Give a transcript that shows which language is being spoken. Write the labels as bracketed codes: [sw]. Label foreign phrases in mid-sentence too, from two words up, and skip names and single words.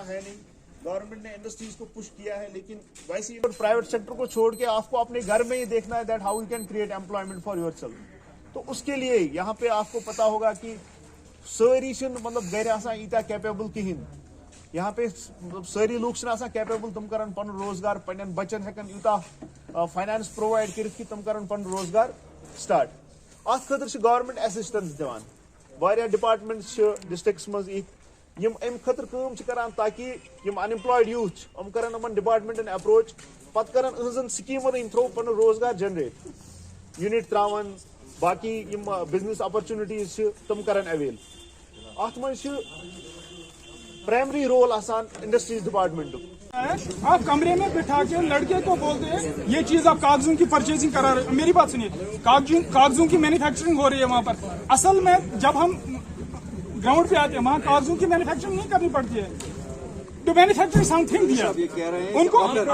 [ur] ہے نہیں. گورنمنٹ نے انڈسٹریز کو پش کیا ہے, لیکن ویسے [en] private sector [ur] کو چھوڑ کے آپ کو اپنے گھر میں ہی دیکھنا ہے [en] that how you can create employment for yourself. [ur] تو اس کے لیے یہاں پہ آپ کو پتا ہوگا کہ ساری مطلب [ks] گھر آسان ایتیا کیپیبل کہین. [ur] یہاں پہ ساری لوگ [ks] آسان کیپیبل, تم کرن پن روزگار پنن بچن ہیکن یوتاہ [en] finance provide [ks] کرت کہ تم کرن پن روزگار سٹارٹ. ات خاطر [en] government assistance [ks] دِوان. واریاہ [en] departments districts [ks] مز یم ام خاطر کام کران تاکہ یم [en] unemployed youth [ks] ام کرن یمن ڈپارٹمنٹن اپروچ, پتہ کرن اہزن سکیمن تھرو پن روزگار جنریٹ, یونٹ تراون, باقی یم [en] business opportunities [ks] تم کرن اویل. ات مز [en] primary role [ks] آسان [en] industries department. [ur] آپ کمرے میں بٹھا کے لڑکے کو بولتے ہیں یہ چیز آپ کاغذوں کی پرچیزنگ کرا رہے. میری بات سنیے, کاغذوں کی مینوفیکچرنگ ہو رہی ہے وہاں پر. اصل میں جب ہم گراؤنڈ پہ آتے ہیں وہاں کاغذوں کی مینوفیکچرنگ نہیں کرنی پڑتی ہے. [en] to manufacture some thing [ur] دیا ان کو.